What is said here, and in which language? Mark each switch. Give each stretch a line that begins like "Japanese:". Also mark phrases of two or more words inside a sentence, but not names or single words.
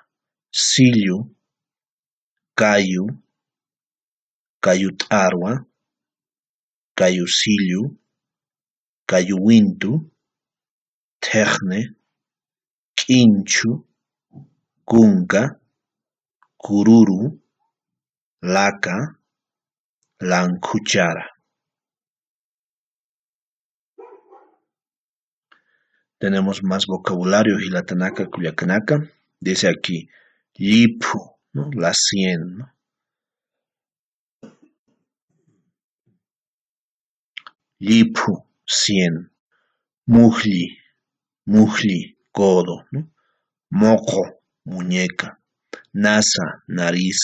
Aymara: Sillu, kayu, kayutarwa, kayusillu, kayuwintu, tejne, quinchu, kunka, kururu, laca, lancuchara.
Spanish: Tenemos más vocabulario,
Aymara: hilatanaka, kuyakanaka.
Spanish: Dice aquí, lipu, ¿no? La 100, ¿no? Lipu, 100. Mujli, codo, ¿no? Moco, muñeca. Nasa, nariz.